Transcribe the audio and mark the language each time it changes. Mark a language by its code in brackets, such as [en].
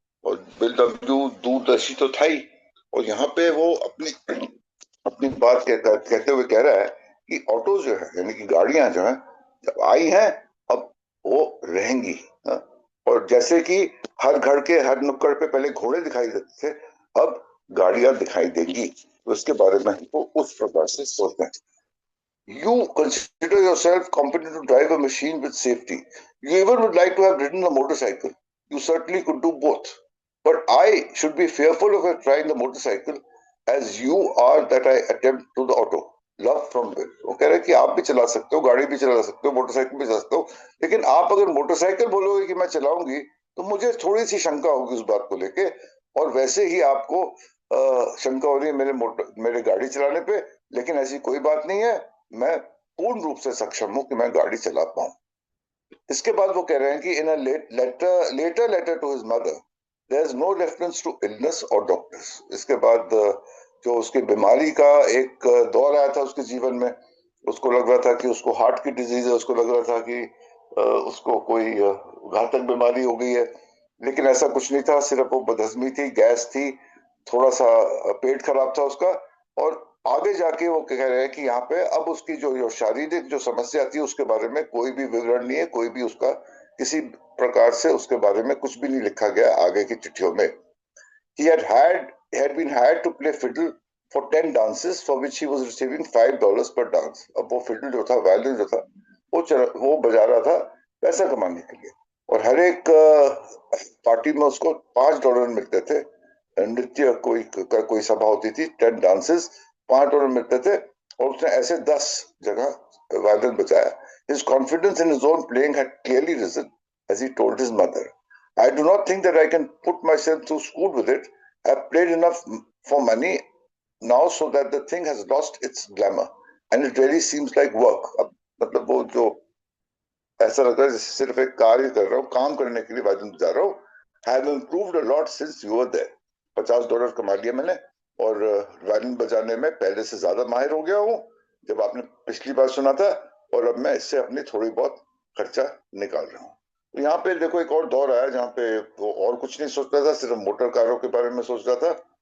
[hi] और bill W दूरदर्शी तो था ही, और यहाँ पे वो अपनी अपनी बात कहते हुए कह रहा है कि ऑटो जो है, यानी कि गाड़ियां जो है, जब आई हैं, अब वो रहेंगी। हाँ? और जैसे कि हर घर के हर नुक्कड़ पे पहले घोड़े दिखाई देते थे, अब गाड़ियां दिखाई देंगी। तो इसके बारे में हमको उस प्रकार से सोचना है। [en] You consider yourself competent to drive a machine with safety. You even would like to have ridden a motorcycle. You certainly could do both. But I should be fearful of trying the motorcycle as you are that I attempt to the auto. Love from Will. [hi] वो कह रहे हैं कि आप भी चला सकते हो, गाड़ी भी चला सकते हो, मोटरसाइकिल भी चला सकते हो, लेकिन आप अगर मोटरसाइकिल बोलोगे कि मैं चलाऊंगी, तो मुझे थोड़ी सी शंका होगी उस बात को लेके। और वैसे ही आपको शंका हो रही है मेरे गाड़ी चलाने पे, लेकिन ऐसी कोई बात नहीं है, मैं पूर्ण रूप से सक्षम हूं कि मैं गाड़ी चला पाऊं। इसके बाद वो कह रहे हैं कि [en] In a letter letter to his mother there is no reference to illness और doctors. [hi] इसके बाद जो उसकी बीमारी का एक दौर आया था उसके जीवन में, उसको लग रहा था कि उसको हार्ट की डिजीज है, उसको लग रहा था कि उसको कोई घातक बीमारी हो गई है। लेकिन ऐसा कुछ नहीं था, सिर्फ वो बदहजमी थी, गैस थी, थोड़ा सा पेट खराब था उसका। और आगे जाके वो कह रहे हैं कि यहाँ पे अब उसकी जो शारीरिक जो समस्या थी उसके बारे में कोई भी विवरण नहीं है, कोई भी उसका किसी प्रकार से उसके बारे में कुछ भी नहीं लिखा गया आगे की चिट्ठियों में। [en] He had been hired to play fiddle for 10 dances for which he was receiving $5 per dance. [hi] अब वो fiddle जो था, वायलिन जो था, वो बजा रहा था पैसा कमाने के लिए। और हर एक पार्टी में उसको $5 मिलते थे। नृत्य कोई सभा होती थी, 10 डांसेस, $5 मिलते थे। और उसने ऐसे 10 जगह वायलिन बजाया। [en] His confidence in his own playing had clearly risen, as he told his mother. I do not think that I can put myself through school with it. I've played enough for money now so that the thing has lost its glamour. And it really seems like work. [hi] अब मतलब वो जो ऐसा लगता है जैसे सिर्फ एक कार्य कर रहा हूँ, काम करने के लिए वायलिन बजा रहा हूँ। [en] Have improved a lot since you were there. [hi] $50 कमा लिया मैंने, और वायलिन बजाने में पहले से ज्यादा माहिर हो गया हूँ जब आपने पिछली बार सुना था। और अब मैं इससे अपनी थोड़ी बहुत खर्चा निकाल रहा हूँ। तो यहाँ पे देखो एक और दौर आया जहाँ पे वो और कुछ नहीं सोच रहा था, सिर्फ मोटर कारों के बारे में सोच रहा था।